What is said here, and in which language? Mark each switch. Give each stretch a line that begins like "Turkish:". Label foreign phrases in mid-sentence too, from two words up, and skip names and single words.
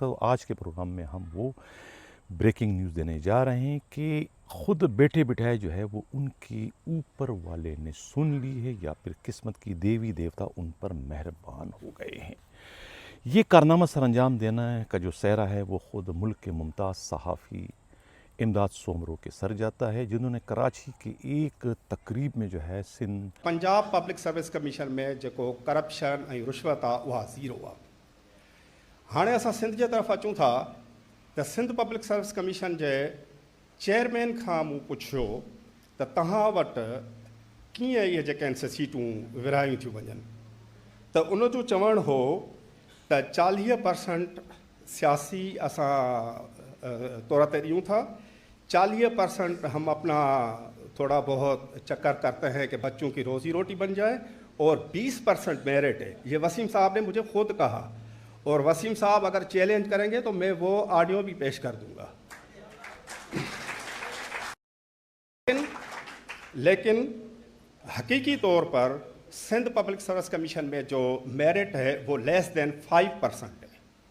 Urdu: تو آج کے پروگرام میں ہم وہ بریکنگ نیوز دینے جا رہے ہیں کہ خود بیٹھے بٹھائے جو ہے وہ ان کی اوپر والے نے سن لی ہے یا پھر قسمت کی دیوی دیوتا ان پر مہربان ہو گئے ہیں۔ یہ کارنامہ سر انجام دینا کا جو سہرا ہے وہ خود ملک کے ممتاز صحافی امداد سومرو کے سر جاتا ہے، جنہوں نے کراچی کی ایک تقریب میں جو ہے سندھ
Sindhi: पंजाब पब्लिक सर्विस कमीशन में जेको करप्शन ऐं रिश्वत आहे उहा ज़ीरो आहे। हाणे असां सिंध जे तरफ़ अचूं था त सिंध पब्लिक सर्विस कमीशन जे चेयरमैन खां मूं पुछियो त तव्हां वटि कीअं इहे जेके आहिनि सीटूं विरहायूं थियूं वञनि, त उन जो चवणु हो त 40% सियासी असां तौर ते ॾियूं था, 40%
Urdu: ہم اپنا تھوڑا بہت چکر کرتے ہیں کہ بچوں کی روزی روٹی بن جائے، اور 20% میرٹ ہے. یہ وسیم صاحب نے مجھے خود کہا، اور وسیم صاحب اگر چیلنج کریں گے تو میں وہ آڈیو بھی پیش کر دوں گا. لیکن حقیقی طور پر سندھ پبلک سروس کمیشن میں جو میرٹ ہے وہ
English: less than
Urdu: 5% है।